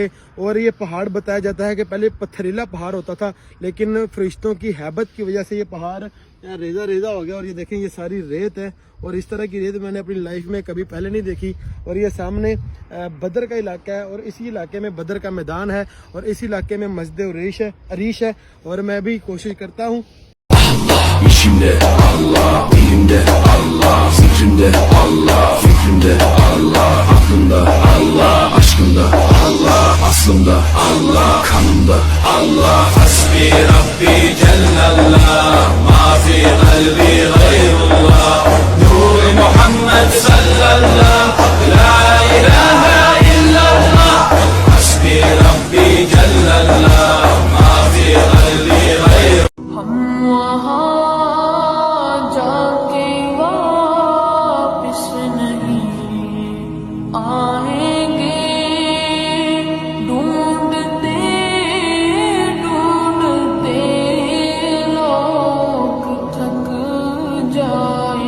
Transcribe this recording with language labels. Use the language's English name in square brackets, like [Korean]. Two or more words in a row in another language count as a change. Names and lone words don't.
[Hindi] और ये पहाड़ बताया जाता है कि पहले पत्थरीला पहाड़ होता था, लेकिन फरिश्तों की हैबत की वजह से ये पहाड़ रेजा रेजा हो गया। और ये देखें, ये सारी रेत है और इस तरह की रेत मैंने अपनी लाइफ में कभी पहले नहीं देखी। और ये सामने बदर का इलाका है और इसी इलाके में बदर का मैदान है और इस इलाके में मस्जिद अरीश है। और मैं भी कोशिश करता हूँ [Turkish] İçimde Allah, dilimde Allah, zikrimde Allah, fikrimde Allah, aklımda Allah, aşkımda Allah, aslımda Allah, kanımda Allah. [Arabic] حسبي ربي جل الله ما في قلبي غير الله نور محمد صلى الله لا إله إلا الله. حسبي ربي جل الله ما في قلبي غير الله. [Hindi] हम वहाँ जाके वापिस नहीं आएंगे, ढूंढते ढूंढते लोग थक जाए।